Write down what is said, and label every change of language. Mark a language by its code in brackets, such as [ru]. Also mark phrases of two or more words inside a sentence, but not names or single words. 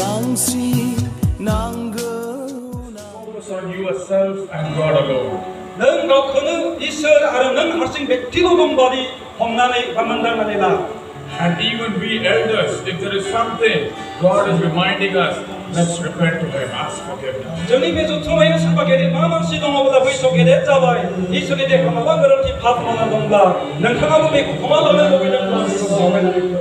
[en] Focus on yourself and God alone. [brx] नों गावखौनो इसोर आरो नों हारसिं बेक्तिगत बादि हमनानै बा मोनदांनानै ला। [en] And even we elders, if there is something God is reminding us, let's repent to Him, ask forgiveness. [brx] जोंनि बे जथुमायाव सोरबा गेदेमा मानसि दङब्ला बैसोआव गेदेर जाबाय इसोरनि देहा माबा गोरोन्थि पाप मावना दंब्ला नोंथाङाबो बेखौ क्षमा लानो लुबैदोंब्ला बेखौ खावलायनानै हो।